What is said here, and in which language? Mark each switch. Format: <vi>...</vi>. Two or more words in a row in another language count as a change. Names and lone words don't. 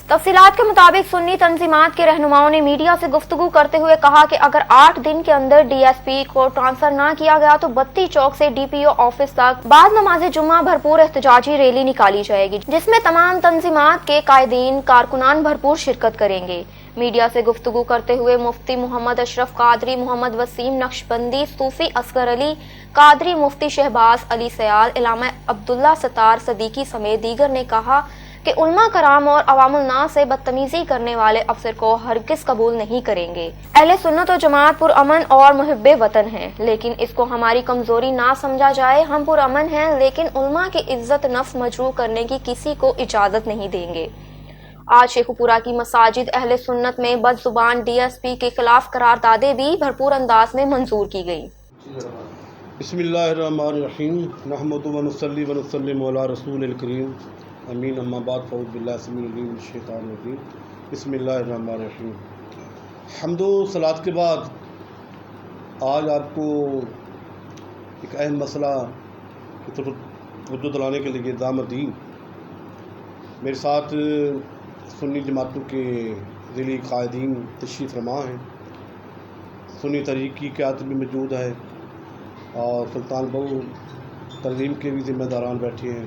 <ur>تفصیلات کے مطابق سنی تنظیمات کے رہنماؤں نے میڈیا سے گفتگو کرتے ہوئے کہا کہ اگر 8 دن کے اندر ڈی ایس پی کو ٹرانسفر نہ کیا گیا تو بتی چوک سے ڈی پی او آفس تک بعد نماز جمعہ بھرپور احتجاجی ریلی نکالی جائے گی، جس میں تمام تنظیمات کے قائدین کارکنان بھرپور شرکت کریں گے. میڈیا سے گفتگو کرتے ہوئے مفتی محمد اشرف قادری، محمد وسیم نقشبندی، صوفی اصغر علی قادری، مفتی شہباز علی سیال، علامہ عبداللہ ستار صدیقی سمیت دیگر نے کہا کہ علما کرام اور عوام الناس سے بدتمیزی کرنے والے افسر کو ہرگز قبول نہیں کریں گے. اہل سنت اور جماعت پرامن اور محب وطن ہیں، لیکن اس کو ہماری کمزوری نہ سمجھا جائے. ہم پرامن ہیں، لیکن علما کی عزت نفس مجروح کرنے کی کسی کو اجازت نہیں دیں گے. آج شیخوپورہ کی مساجد اہل سنت میں بدزبان ڈی ایس پی کے خلاف قراردادیں بھی بھرپور انداز میں منظور کی گئی.</ur> <ar>بسم الله الرحمن الرحيم نحمده و نصلي و نسلم على رسوله الكريم آمين أما بعد فأعوذ بالله السميع العليم من الشيطان الرجيم بسم الله الرحمن الرحيم.</ar> <ur>حمد و صلوٰۃ کے بعد آج آپ کو ایک اہم مسئلہ کی طرف توجہ دلانے کے لیے دامد دی. میرے ساتھ سنی جماعتوں کے ضلعی قائدین تشریف فرما ہیں، سنی تحریک کی قیادت بھی موجود ہے اور سلطان باہو تنظیم کے بھی ذمہ داران بیٹھے ہیں.</ur>